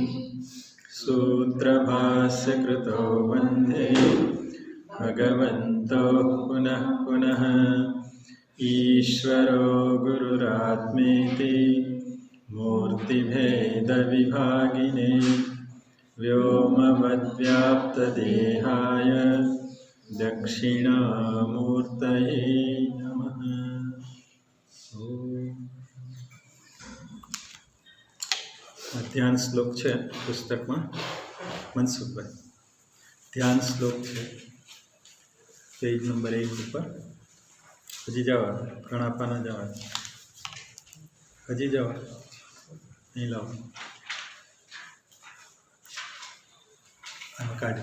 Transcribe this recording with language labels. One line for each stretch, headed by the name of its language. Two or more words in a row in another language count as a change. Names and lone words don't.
Sanskrit: सूत्रभाष्य कृतो वन्दे भगवन्तो पुनः पुनः ईश्वरो गुरुरात्मेति मूर्तिभेद विभागिने व्योमवद्व्याप्तदेहाय दक्षिणामूर्तये नमः.
Gujarati: ધ્યાન શ્લોક છે પુસ્તકમાં મનસુખભાઈ. ધ્યાન શ્લોક છે પેજ નંબર 1 ઉપર. હજી જવા ઘણા પાના જવા હજી જવા નહીં લાવો કાઢી.